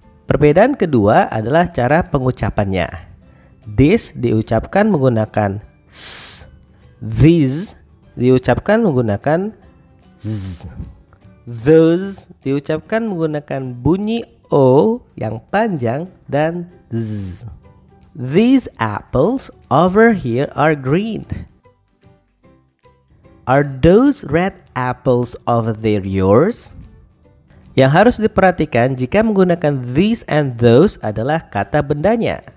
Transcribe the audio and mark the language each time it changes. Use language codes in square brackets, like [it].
[id] Perbedaan kedua adalah cara pengucapannya. This diucapkan menggunakan s. These diucapkan menggunakan z. Those diucapkan menggunakan bunyi O yang panjang dan Z. [en] These apples over here are green. Are those red apples over there yours? [id] Yang harus diperhatikan jika menggunakan these and those adalah kata bendanya.